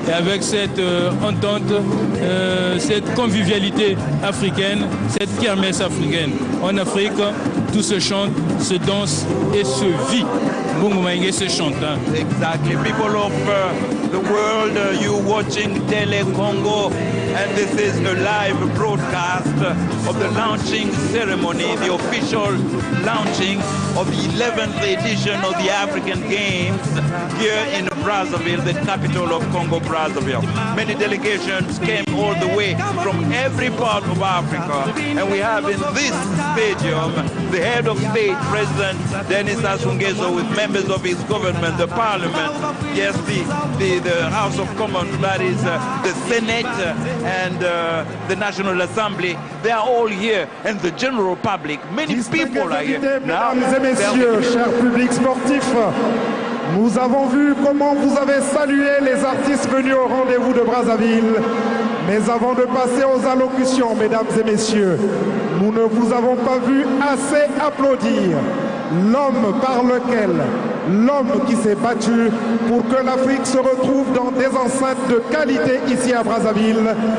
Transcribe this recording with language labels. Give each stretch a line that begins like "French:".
French: Et avec cette entente, cette convivialité africaine, cette kermesse africaine. En Afrique, tout se chante, se danse et se vit. Bungumaïngue se chante.
English: Exactly. People of the world, you watching Tele Congo, and this is a live broadcast of the launching ceremony, the official launching of the 11th edition of the African Games here in Brazzaville, the capital of Congo, Brazzaville. Many delegations came all the way from every part of Africa, and we have in this stadium the head of state, President Denis Sassou Nguesso, with members of his government, the parliament, yes, the House of Commons, that is the Senate and the National Assembly. They are all here, and the general public, many people are here.
French: Mesdames et messieurs, chers publics sportifs, nous avons vu comment vous avez salué les artistes venus au rendez-vous de Brazzaville. Mais avant de passer aux allocutions, mesdames et messieurs, nous ne vous avons pas vu assez applaudir l'homme par lequel, l'homme qui s'est battu pour que l'Afrique se retrouve dans des enceintes de qualité ici à Brazzaville.